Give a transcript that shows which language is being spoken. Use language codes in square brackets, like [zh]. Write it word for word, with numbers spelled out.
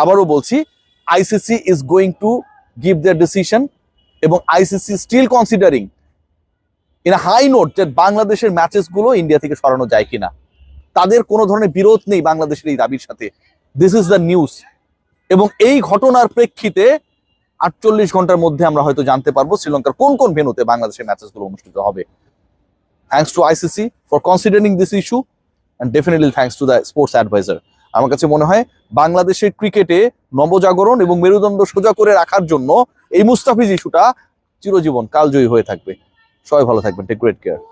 [bn] আবারও বলছি, [en] ICC is going to give their decision এবং ICC still considering in high note [bn] যে বাংলাদেশের ম্যাচেসগুলো ইন্ডিয়া থেকে সরানো যায় কিনা। তাদের কোনো ধরনের বিরোধ নেই বাংলাদেশের এই দাবির সাথে। [en] this is the news [bn] এবং এই ঘটনার প্রেক্ষিতে আটচল্লিশ ঘন্টার মধ্যে আমরা হয়তো জানতে পারবো শ্রীলঙ্কার কোন কোন ভেন্যুতে বাংলাদেশের ম্যাচেসগুলো অনুষ্ঠিত হবে। [en] Thanks to I C C for considering this issue and definitely thanks to the sports advisor. [bn] আমার কাছে মনে হয় বাংলাদেশের ক্রিকেটে নবজাগরণ এবং মেরুদণ্ড সোজা করে রাখার জন্য এই মুস্তাফিজ ইস্যুটা চিরজীবন কালজয়ী হয়ে থাকবে। সবাই ভালো থাকবেন, [en] Take great care.